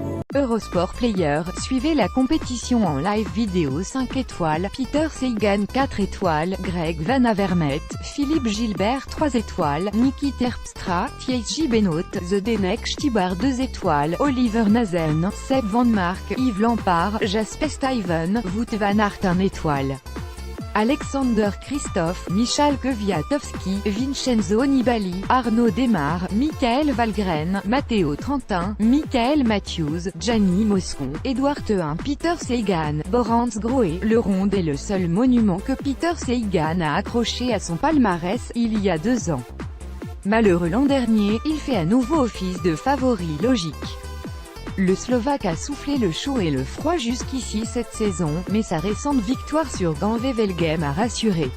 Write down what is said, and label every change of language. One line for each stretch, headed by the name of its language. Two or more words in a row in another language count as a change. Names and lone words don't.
French: Eurosport Player, suivez la compétition en live vidéo 5 étoiles, Peter Sagan 4 étoiles, Greg Van Avermaet, Philippe Gilbert 3 étoiles, Niki Terpstra, Thijs Benoot, Zdenek Stybar 2 étoiles, Oliver Nazen, Seb Van Mark, Yves Lampard, Jasper Stuyven, Wout van Aert 1 étoile. Alexander Kristoff, Michal Kwiatkowski, Vincenzo Nibali, Arnaud Démare, Michael Valgren, Matteo Trentin, Michael Matthews, Gianni Moscon, Edouard Théin, Peter Sagan, Borans Grohe. Le Ronde est le seul monument que Peter Sagan a accroché à son palmarès, il y a 2 ans. Malheureux l'an dernier, il fait à nouveau office de favori logique. Le Slovaque a soufflé le chaud et le froid jusqu'ici cette saison, mais sa récente victoire sur Gent-Wevelgem a rassuré.